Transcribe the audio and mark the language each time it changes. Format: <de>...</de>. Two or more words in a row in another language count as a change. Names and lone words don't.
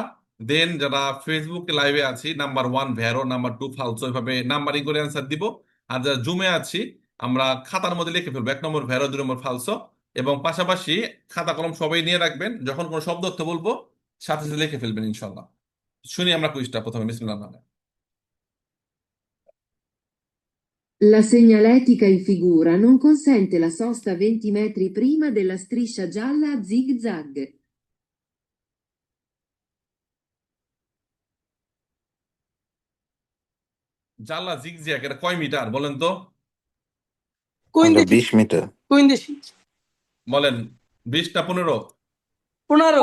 <bn>দেন যারা ফেসবুকে লাইভে আছি, নাম্বার 1 ভ্যারো, নাম্বার 2 ফালসো, এভাবে নাম্বারিং করে অ্যান্সার দিব। আর যারা জুমে আছি, আমরা খাতার মধ্যে লিখে ফেলবো 1 নম্বর ভ্যারো, 2 নম্বর ফালসো। এবং পাশাপাশি খাতা কলম সবাই নিয়ে রাখবেন, যখন কোনো শব্দ অর্থ বলবো সাথে সাথে লিখে ফেলবেন ইনশাল্লাহ। শুনি আমরা কুইজটা প্রথমে, বিসমিল্লাহ নামে।</bn> <it>La segnaletica in figura non consente la sosta 20 metri prima della striscia gialla a zig-zag.</it> <bn>জানলা জিগজ্যাগ এটা কয় মিটার বলেন তো? কোন আমরা দেশি 20 মিটার। কোন দেশি বলেন, 20 না 15? 15</bn>